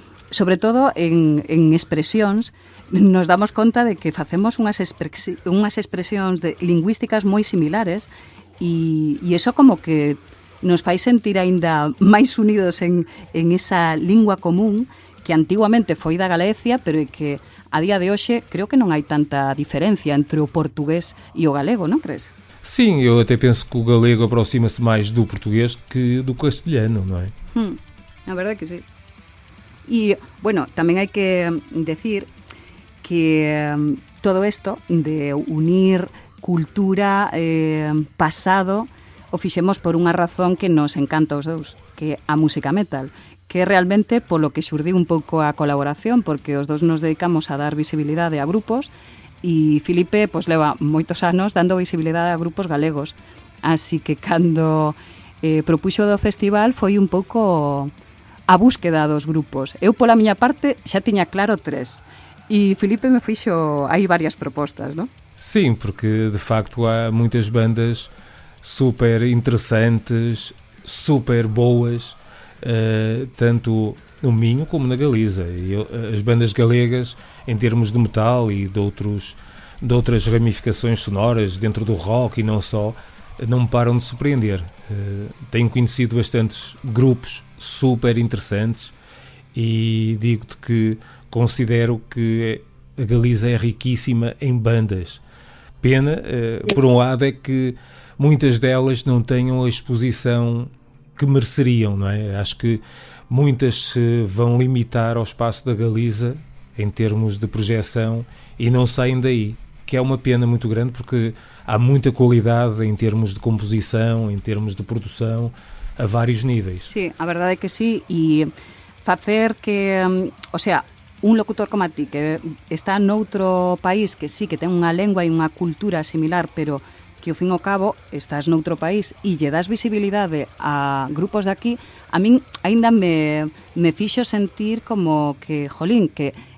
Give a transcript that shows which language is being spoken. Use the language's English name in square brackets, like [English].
[Galician] Sobre todo en expresións, nos damos conta de que facemos unhas expresións lingüísticas moi similares e iso como que nos fai sentir aínda máis unidos en esa lingua común que antiguamente foi da Galicia, pero que a día de hoxe creo que non hai tanta diferencia entre o portugués e o galego, non crees? [Portuguese] Sim, eu até penso que o galego aproxima-se mais do português que do castelhano, não é? [Galician] A verdade que sí. E, bueno, tamén hai que decir que todo isto de unir cultura, pasado, o fixemos por unha razón que nos encanta os dous, que é a música metal, que é realmente polo que xurdiu un pouco a colaboración, porque os dous nos dedicamos a dar visibilidade a grupos e Filipe pois leva moitos anos dando visibilidade a grupos galegos. Así que cando propuxo do festival foi un pouco a búsqueda dos grupos. Eu pola miña parte xa tiña claro 3 e Filipe me fixo aí varias propostas, non? [Portuguese] Sim, porque de facto há muitas bandas super interessantes, super boas, tanto no Minho como na Galiza. E as bandas galegas, em termos de metal e de outras ramificações sonoras dentro do rock e não só, não me param de surpreender. Tenho conhecido bastantes grupos super interessantes e digo-te que considero que a Galiza é riquíssima em bandas. Pena, por um lado, é que muitas delas não tenham a exposição que mereceriam, não é? Acho que muitas se vão limitar ao espaço da Galiza em termos de projeção e não saem daí, que é uma pena muito grande porque há muita qualidade em termos de composição, em termos de produção, a vários níveis. [Galician] Sí, a verdade é que sí, e facer que, o sea, un locutor como a ti, que está noutro país que sí, que ten unha lengua e unha cultura similar, pero que ao fin ao cabo estás noutro país e lle das visibilidade a grupos de aquí, a min aínda me fixo sentir como que, jolín, que